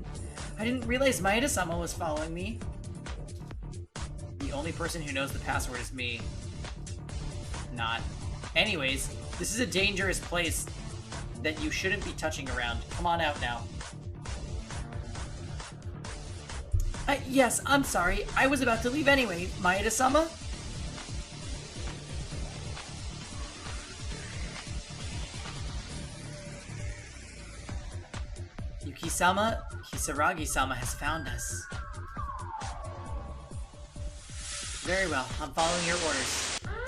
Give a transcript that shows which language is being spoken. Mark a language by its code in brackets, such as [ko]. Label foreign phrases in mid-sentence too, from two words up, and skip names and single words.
[en] I didn't realize Maeda-sama was following me. The only person who knows the password is me. Not. Anyways, this is a dangerous place that you shouldn't be touching around. Come on out now. Yes, I'm sorry. I was about to leave anyway. Maeda-sama? Yuki-sama, Kisaragi-sama has found us. Very well, I'm following your orders.